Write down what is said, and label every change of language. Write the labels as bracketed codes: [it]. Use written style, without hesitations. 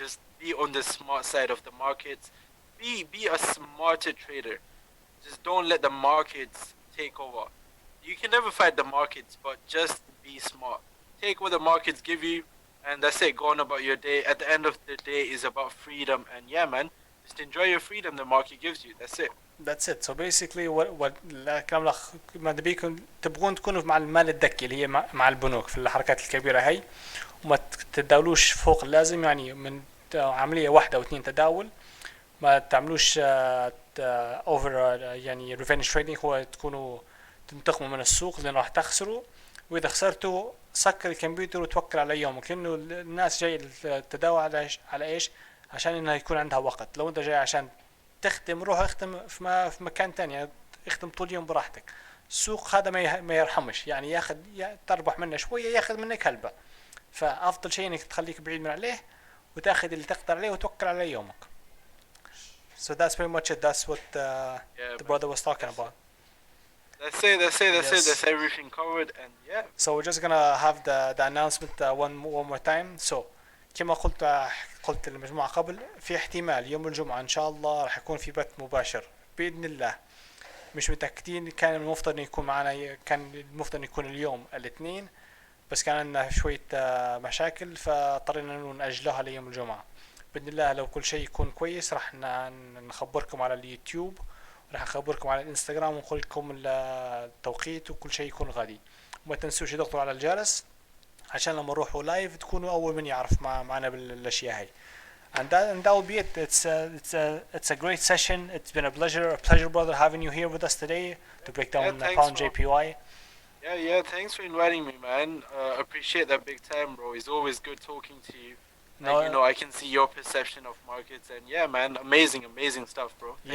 [en] Just be on the smart side of the markets. Be a smarter trader. Just don't let the markets take over. You can never fight the markets, but just be smart. Take what the markets give you, and that's it. Go on about your day. At the end of the day, is about freedom, and yeah, man, just enjoy your freedom the market gives you. That's it. That's it. So basically what [ar] الكلام الأخ ما بيكم تبغون تكونوا مع المال الذكي اللي هي مع البنوك في الحركات الكبيرة هاي، وما تتداولوش فوق اللازم، يعني من عملية واحدة أو اثنين تداول، ما تعملوش اوفر يعني [en] revenge trading, [ar] هو تكونوا تنتقموا من السوق لأن راح تخسروا، وإذا خسرتوا سكر الكمبيوتر وتوكل على يومك، لأنه الناس جاي تتداول على إيش؟ عشان إنها يكون عندها وقت. لو أنت جاي عشان تختم، روح اختم في مكان تاني، يعني اختم طول اليوم براحتك. السوق هذا ما يرحمش، يعني ياخذ تربح منه شوية ياخذ منك هلبة، فأفضل شيء إنك تخليك بعيد من عليه وتاخذ اللي تقدر عليه وتوكل على يومك. [en] So that's pretty much it. That's what the brother was talking about. That's it. Yes. That's everything covered, and yeah. So we're just gonna have the announcement one more time. [ar] So كما قلت للمجموعة قبل، في احتمال يوم الجمعة إن شاء الله راح يكون في بث مباشر بإذن الله. مش متأكدين، كان المفترض إنه يكون معنا، كان المفترض إنه يكون اليوم الاثنين، بس كان لنا شوية مشاكل فاضطرينا إنه نأجلها ليوم الجمعة. بإذن الله لو كل شيء يكون كويس راح نخبركم على اليوتيوب، راح نخبركم على الانستغرام ونقول لكم التوقيت وكل شيء يكون غادي. وما تنسوش تضغطوا على الجرس عشان لما نروحوا لايف تكونوا أول من يعرف معنا بالأشياء هاي. [en] And that will be it. It's a great session. It's been a pleasure, brother, having you here with us today to break down pound JPY. Yeah. Thanks for inviting me, man. Appreciate that big time, bro. It's always good talking to you. And, I can see your perception of markets, and yeah, man, amazing stuff, bro.